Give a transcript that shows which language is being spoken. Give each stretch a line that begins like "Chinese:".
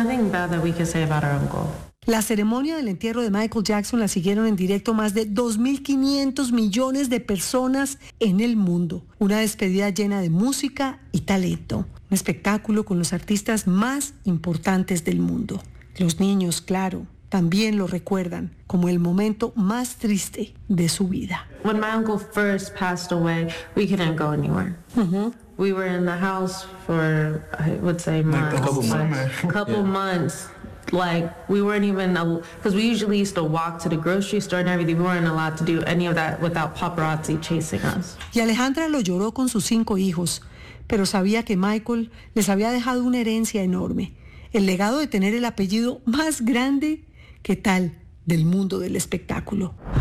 Spanish: La ceremonia del entierro de Michael Jackson la siguieron en directo más de 2.500 millones de personas en el mundo. Una despedida llena de música y talento. Un espectáculo con los artistas más importantes del mundo. Los niños, claro, también lo recuerdan como el momento más triste de su vida.
English: When my uncle first passed away, we couldn't go anywhere. We were in the house for, I would say, months. Like, we weren't even, because we usually used to walk to the grocery store and everything. We weren't allowed to do any of that without paparazzi chasing us.
Spanish: Y Alejandra lo lloró con sus cinco hijos, pero sabía que Michael les había dejado una herencia enorme. El legado de tener el apellido más grande que tal del mundo del espectáculo.